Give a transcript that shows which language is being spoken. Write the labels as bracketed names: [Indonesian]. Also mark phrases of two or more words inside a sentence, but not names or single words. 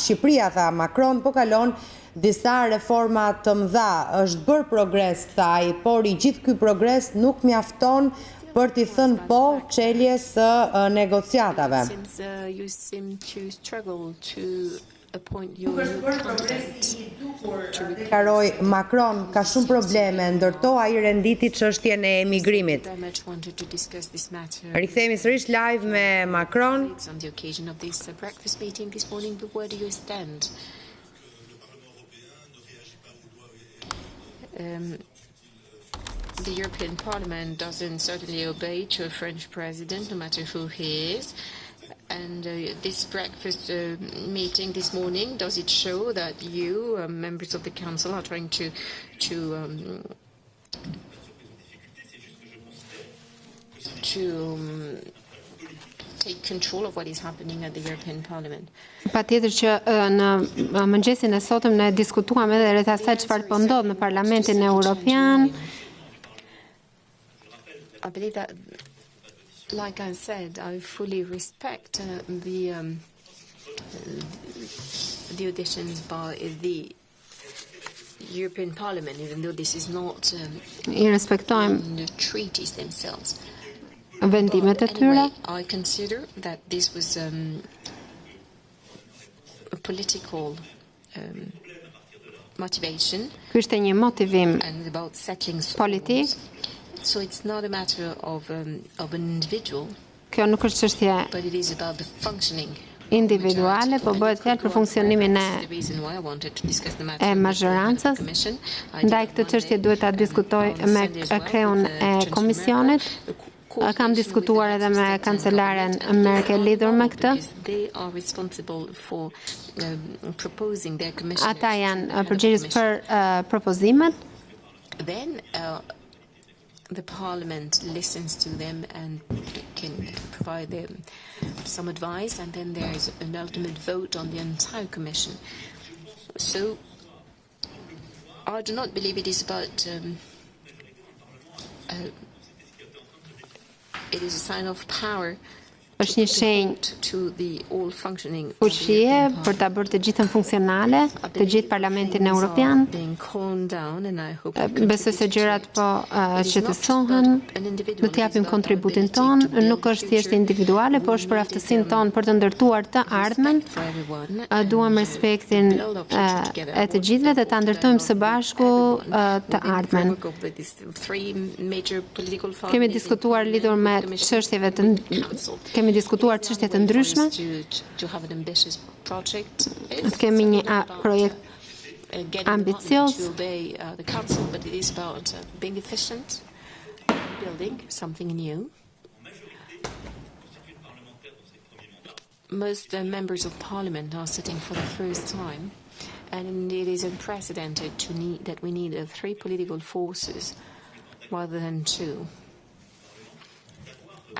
[Albanian] Shqipëria, tha Macron, po kalon disa reforma të mëdha. Është bërë progres, tha ai, por i gjithë ky progres nuk mjafton për t'i thënë po çeljes së negociatave. [English] You seem to struggle to appoint your candidate. [Albanian] Deklaroi Macron, ka shumë probleme, ndërto ai renditi çështjen e emigrimit. Rikthehemi sërish live me Macron. [English] On the occasion of this breakfast meeting this morning, but where do you stand? The European Parliament doesn't certainly obey to a French president, no matter who he is. And this breakfast meeting this morning, does it show that you, members of the Council, are trying to take control of what is happening at the European Parliament? [Albanian] Patjetër që në mëngjesin e sotëm ne diskutuam edhe rreth asaj çfarë po ndodh në Parlamentin Europian. [English] I believe that, like I said, I fully respect the auditions by the European Parliament, even though this is not [Albanian] I respektojmë [English] the treaties themselves. [Albanian] vendimet e [English] But [Albanian] tyre. [English] anyway, I consider that this was a political motivation [Albanian] Ky ishte një motivim [English] and about settling [Albanian] politik. [English] scores. So it's not a matter of an individual, [Albanian] Kjo nuk është çështje [English] but it is about the functioning [Albanian] individuale, po bëhet fjalë për funksionimin e mazhorancës. Ndaj këtë çështje duhet ta diskutoj me kreun e komisionit. Kam diskutuar edhe me kancelaren Merkel lidhur me këtë. Ata janë përgjegjës për propozimet. [English] Then the Parliament listens to them and can provide them some advice, and then there is an ultimate vote on the entire Commission. So I do not believe it is about it is a sign of power [Albanian] Është një shenjë [English] to the all functioning [Albanian] fuqie për ta bërë të gjithën funksionale, të gjithë Parlamentin Europian. Besoj se gjërat po qetësohen, do të japim kontributin ton, nuk është thjesht individuale, por është për aftësinë tonë për të ndërtuar të ardhmen. Duam respektin e të gjithëve dhe ta ndërtojmë së bashku të ardhmen. Kemi diskutuar lidhur me çështjeve kemi diskutuar çështje të ndryshme. Kemi një projekt ambicioz. [English] Most members of Parliament are sitting for the first time, and it is unprecedented that we need 3 political forces rather than 2.